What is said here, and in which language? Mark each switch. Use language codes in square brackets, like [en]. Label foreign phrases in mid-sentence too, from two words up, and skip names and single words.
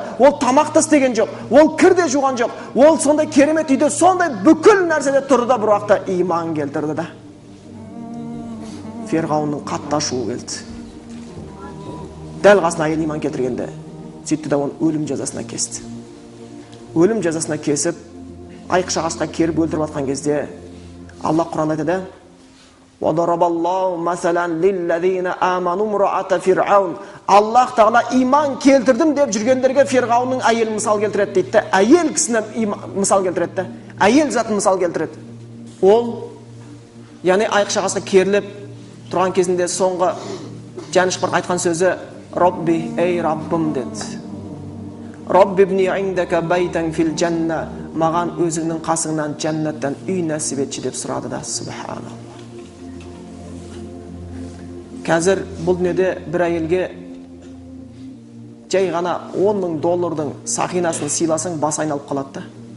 [kk] Ол тамақты істеген жоқ, ол кірде жуған жоқ. Ол сондай керемет үйде, сондай бүкіл нәрседе тұрды да бір уақытта иман келтірді да. Фирғаунның қатты ашуы келді. Дәл қасына әйел иман келтіргенде сөйтті да оны өлім жазасына кесті. Өлім жазасына кесіп, айқыш-ағашқа керіп өлтіріп атқан кезде Алла Құранда айтады: [ar] وَضَرَبَ اللَّهُ مَثَلًا لِلَّذِينَ آمَنُوا امْرَأَةَ فِرْعَوْنَ. [kk] Аллах Тағала иман келтірдім деп жүргендерге Фирғаунның әйелін мысал келтіреді дейді. Әйел кісінен мысал келтіреді. Әйел затын мысал келтіреді. Ол, яғни айқыш-ағашқа керіліп тұрған кезінде соңғы жанышқыр айтқан сөзі: "Робби, ей Раббым" деді. [ar] "ربي ابن عندك بيتا في الجنة", [kk] маған өзіңнің қасыңнан жәннаттан үй нәсіп етші деп сұрады да. Субханалла. Қазір бұл дүниеде бір әйелге жай ғана $10,000 сақинасын сыйласаң бас айналып қалады да.